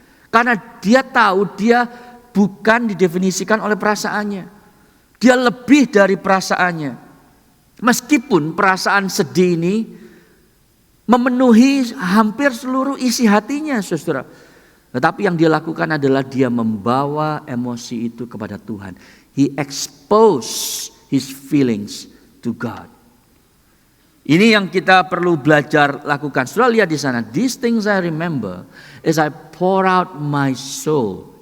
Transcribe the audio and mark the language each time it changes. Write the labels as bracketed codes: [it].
[id] Karena dia tahu dia bukan didefinisikan oleh perasaannya. Dia lebih dari perasaannya. Meskipun perasaan sedih ini memenuhi hampir seluruh isi hatinya, saudara. Tetapi yang dia lakukan adalah dia membawa emosi itu kepada Tuhan. [en] He exposed his feelings to God. [id] Ini yang kita perlu belajar lakukan. Saudara lihat di sana, [en] these things I remember as I pour out my soul.